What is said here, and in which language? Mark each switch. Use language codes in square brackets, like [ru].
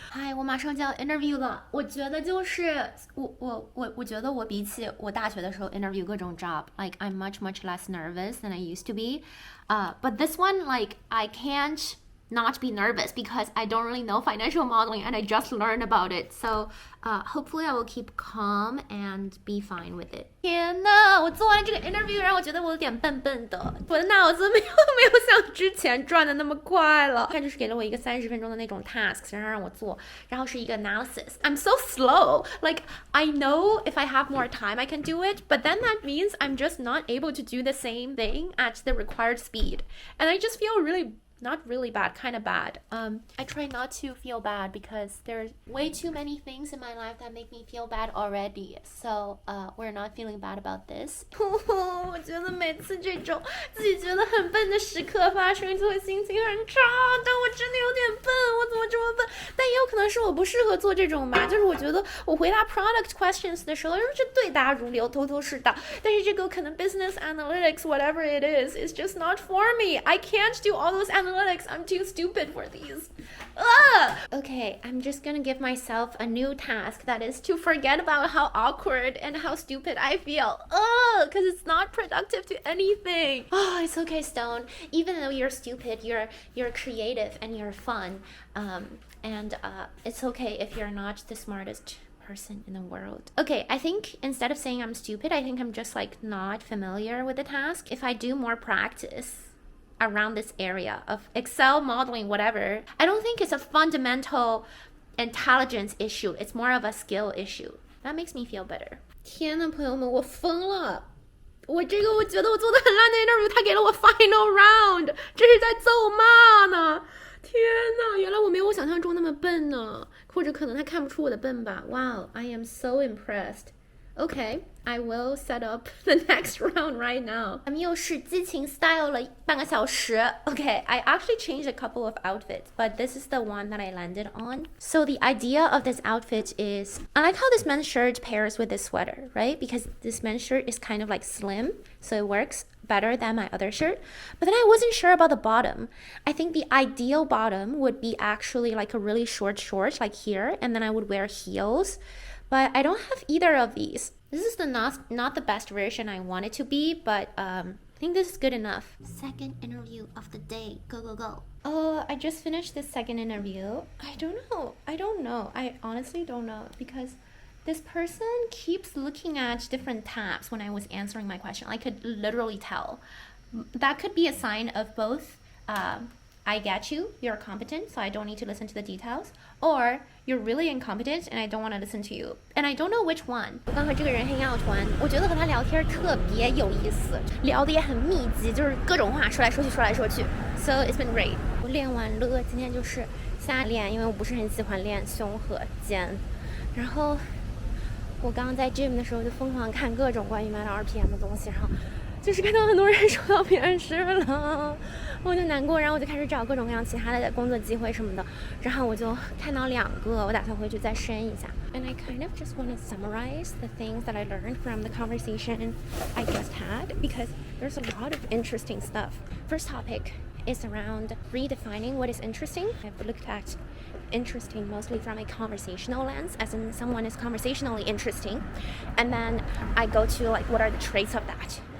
[zh] 哎，我马上就要 interview 了，我觉得就是我觉得我比起我大学的时候 interview 各种 job, [en] like I'm much less nervous than I used to be. But this one, like I can't not be nervous because I don't really know financial modeling and I just learned about it. So hopefully I will keep calm and be fine with it. [zh] 天哪，我做完这个 interview 让我觉得我有点笨笨的，我的脑子没有像之前转的那么快了。他就是给了我一个30分钟的那种 task， 然后让我做，然后是一个 analysis. [en] I'm so slow. Like I know if I have more time I can do it, but then that means I'm just not able to do the same thing at the required speed. And I just feel not really bad, kind of bad. I try not to feel bad because there's way too many things in my life that make me feel bad already. So we're not feeling bad about this. [zh] 我觉得每次这种自己觉得很笨的时刻发生，就会心情很差。但我真的有点笨，我怎么这么笨？但也有可能是我不适合做这种吧。就是我觉得我回答 product questions 的时候，就是对答如流，头头是道。但是这个可能 [en] business analytics, whatever it is just not for me. I can't do all those analytics. I'm too stupid for these. Okay, I'm just gonna give myself a new task, that is to forget about how awkward and how stupid I feel. Because it's not productive to anything. It's okay, Stone. Even though you're stupid, you're creative and you're fun. And it's okay if you're not the smartest person in the world. Okay, I think instead of saying I'm stupid, I think I'm just like not familiar with the task. If I do more practice around this area of Excel modeling, whatever, I don't think it's a fundamental intelligence issue. It's more of a skill issue. That makes me feel better. [zh] 天呐，朋友们，我疯了！我觉得我做的很烂的 interview， 他给了我 final round， 这是在咒骂呢！天呐，原来我没有我想象中那么笨呢，或者可能他看不出我的笨吧。 [en] Wow, I am so impressed. Okay, I will set up the next round right now. [zh] 咱们又是激情 style 了半个小时。 [en] Okay, I actually changed a couple of outfits, but this is the one that I landed on. So the idea of this outfit is, I like how this men's shirt pairs with this sweater, right? Because this men's shirt is kind of like slim, so it works better than my other shirt. But then I wasn't sure about the bottom. I think the ideal bottom would be actually like a really short short, like here, and then I would wear heels. But I don't have either of these. This is not the best version I want it to be, but I think this is good enough. Second interview of the day. Go, go, go. I just finished this second interview. I don't know. I honestly don't know because this person keeps looking at different tabs when I was answering my question. I could literally tell. That could be a sign of both I get you, you're competent, so I don't need to listen to the details, or you're really incompetent and I don't want to listen to you. And I don't know which one. [zh] 我刚和这个人 hang out 完，我觉得和他聊天特别有意思，聊得也很密集，就是各种话说来说去。 [en] So it's been great. [zh] 我练完了，今天就是瞎练，因为我不是很喜欢练胸和肩。然后我刚刚在 gym 的时候就疯狂看各种关于 Meta RPM 的东西，然后就是看到很多人收到面试了，我就难过，然后我就开始找各种各样其他的工作机会什么的，然后我就看到2个，我打算回去再申一下。 [en] And I kind of just want to summarize the things that I learned from the conversation I just had because there's a lot of interesting stuff. First topic is around redefining what is interesting. I've looked at interesting mostly from a conversational lens, as in someone is conversationally interesting, and then I go to like what are the traits of that.